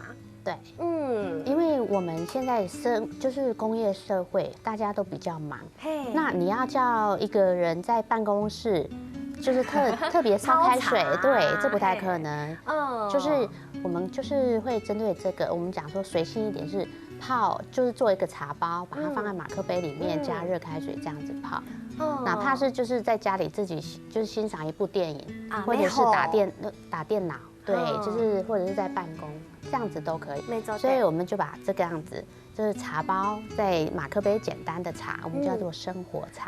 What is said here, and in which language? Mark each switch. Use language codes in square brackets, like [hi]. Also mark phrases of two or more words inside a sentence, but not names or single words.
[zh] 對，因為我們現在就是工業社會，大家都比較忙。那你要叫一個人在辦公室，就是特別燒開水，對，這不太可能。就是我們就是會針對這個，我們講說隨性一點是泡，就是做一個茶包，把它放在馬克杯裡面，加熱開水這樣子泡。哪怕是就是在家裡自己就是欣賞一部電影，或者是打電腦， 对，就是或者是在办公这样子都可以。没错。所以我们就把这个样子，就是茶包在马克杯简单的茶，我们叫做生活茶。